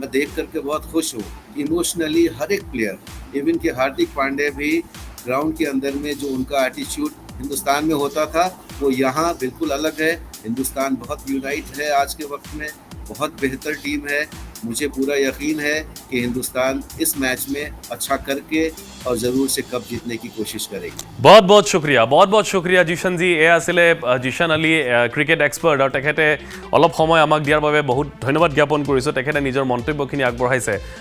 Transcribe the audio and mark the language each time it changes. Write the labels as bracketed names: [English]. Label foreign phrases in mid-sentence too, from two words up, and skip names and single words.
[Hindi] मैं देख करके बहुत खुश हूँ। इमोशनली हर एक प्लेयर, इवन कि हार्दिक पांड्या भी ग्राउंड के अंदर में जो उनका एटीट्यूड हिंदुस्तान में होता था वो यहाँ बिल्कुल अलग है। हिंदुस्तान बहुत यूनाइट है आज के वक्त में, बहुत बेहतर टीम है। मुझे पूरा यकीन है कि हिंदुस्तान इस मैच में अच्छा करके और ज़रूर से कप जीतने की कोशिश करेगी। बहुत बहुत शुक्रिया जिशन जी। [Assamese] এয়া আছিলে জিশান আলী [English] cricket expert, [Assamese] আৰু তেখেতে অলপ সময় আমাক দিয়াৰ বাবে বহুত ধন্যবাদ জ্ঞাপন কৰিছোঁ। তেখেতে নিজৰ মন্তব্যখিনি আগবঢ়াইছে।